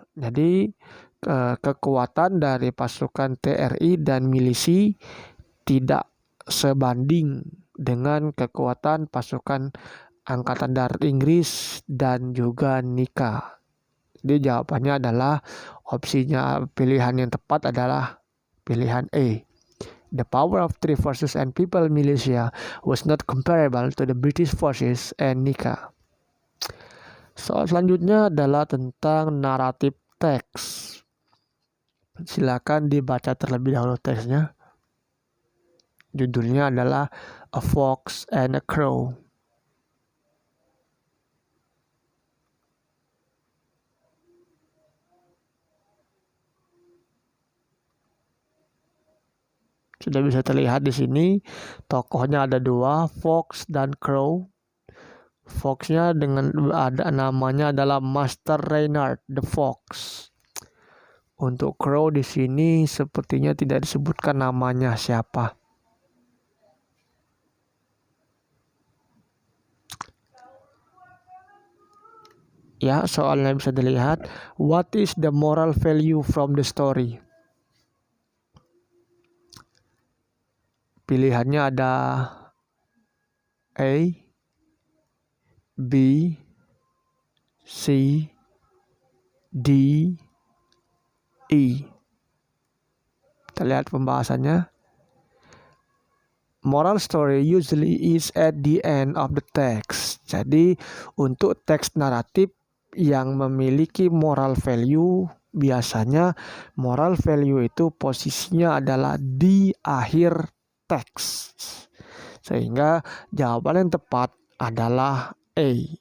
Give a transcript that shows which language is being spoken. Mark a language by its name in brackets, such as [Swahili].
[Indonesian] Jadi kekuatan dari pasukan TRI dan milisi tidak sebanding dengan kekuatan pasukan Angkatan Darat Inggris, dan juga Nika. Jadi jawabannya adalah opsinya, pilihan yang tepat adalah pilihan A. [English] The power of three forces and people militia was not comparable to the British forces and Nika. [Indonesian] Soal selanjutnya adalah tentang naratif teks. Silakan dibaca terlebih dahulu teksnya. Judulnya adalah A Fox and a Crow. Sudah bisa terlihat di sini tokohnya ada dua, Fox dan Crow. Foxnya dengan ada namanya adalah Master Reynard the Fox. Untuk Crow di sini sepertinya tidak disebutkan namanya siapa. Ya, soalnya bisa dilihat. [English] What is the moral value from the story? [Indonesian] Pilihannya ada A, B, C, D, E. Kita lihat pembahasannya. [English] Moral story usually is at the end of the text. [Indonesian] Jadi untuk teks naratif yang memiliki moral value, biasanya moral value itu posisinya adalah di akhir teks. Sehingga jawaban yang tepat adalah A.